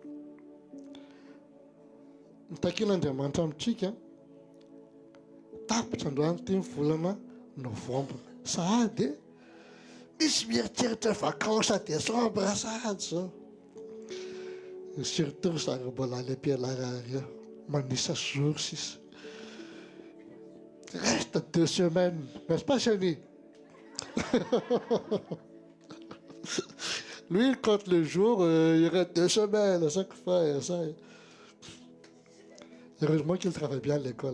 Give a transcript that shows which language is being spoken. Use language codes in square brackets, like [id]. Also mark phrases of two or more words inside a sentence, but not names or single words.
[mg] Nitakian'Andriamanitra amintsika tapitra androany ty volana novambra sahady misy mieritreritra [fr] vacances à décembre [mg] sahady zao. Surtout zareo mbola any am-pianarana manisa jour sisa. [fr] Reste 2 semaines, n'est-ce pas chérie? Lui, il compte le jour, il reste 2 semaines à chaque fois. Et ça. Heureusement qu'il travaille bien à l'école.